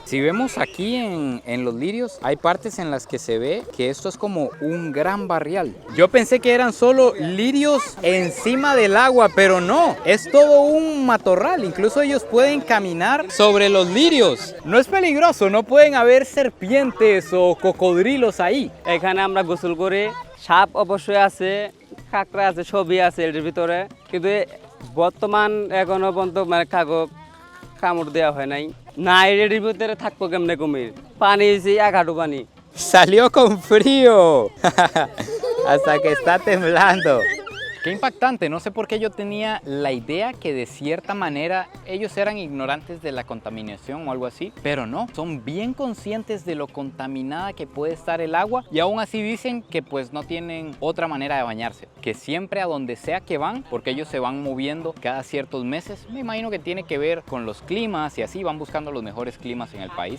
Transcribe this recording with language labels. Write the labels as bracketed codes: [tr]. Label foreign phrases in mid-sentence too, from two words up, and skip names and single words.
[es] Si vemos aquí en los lirios, hay partes en las que se ve que esto es como un gran barrial. Yo pensé que eran solo lirios encima del agua, pero no, es todo un matorral. Incluso ellos pueden caminar sobre los lirios. No es peligroso, no pueden haber serpientes o cocodrilos ahí. [bn] এখানে আমরা গোসল করে সাপ অবশ্যই আছে কাঁকড়া আছে সবই আছে এর ভিতরে কিন্তু বর্তমান এখনো পর্যন্ত মানে কামড় দেওয়া হয় নাই না এর ভিতরে থাকবো কেমনে কুমির পানি হইছে এক হাঁটু পানি [es] Salió con frío hasta que está temblando. Qué impactante, no sé por qué yo tenía la idea que de cierta manera ellos eran ignorantes de la contaminación o algo así, pero no, son bien conscientes de lo contaminada que puede estar el agua y aún así dicen que pues no tienen otra manera de bañarse, que siempre a donde sea que van, porque ellos se van moviendo cada ciertos meses, me imagino que tiene que ver con los climas y así van buscando los mejores climas en el país.